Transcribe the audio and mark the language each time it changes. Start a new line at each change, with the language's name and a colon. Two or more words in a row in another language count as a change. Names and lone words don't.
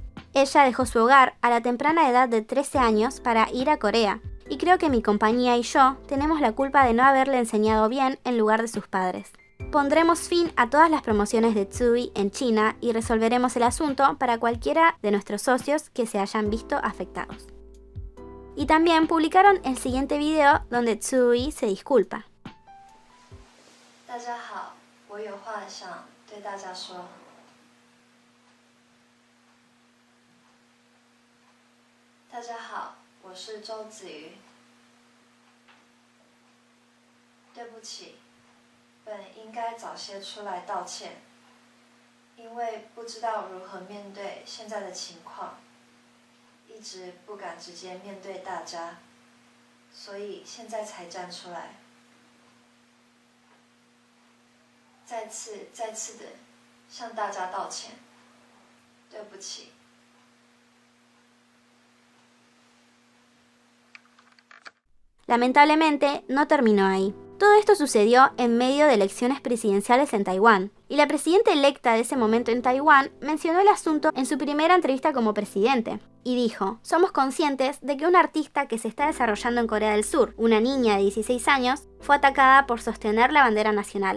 Spanish: Ella dejó su hogar a la temprana edad de 13 años para ir a Corea, y creo que mi compañía y yo tenemos la culpa de no haberle enseñado bien en lugar de sus padres. Pondremos fin a todas las promociones de Tsui en China y resolveremos el asunto para cualquiera de nuestros socios que se hayan visto afectados. Y también publicaron el siguiente video donde Tsui se disculpa.
Chinese: 大家好，我有话想对大家说。大家好，我是周子瑜。对不起，本应该早些出来道歉，因为不知道如何面对现在的情况，一直不敢直接面对大家，所以现在才站出来。再次的向大家道歉，对不起。
Spanish: Lamentablemente, no terminó ahí. Todo esto sucedió en medio de elecciones presidenciales en Taiwán, y la presidenta electa de ese momento en Taiwán mencionó el asunto en su primera entrevista como presidente, y dijo: somos conscientes de que una artista que se está desarrollando en Corea del Sur, una niña de 16 años, fue atacada por sostener la bandera nacional.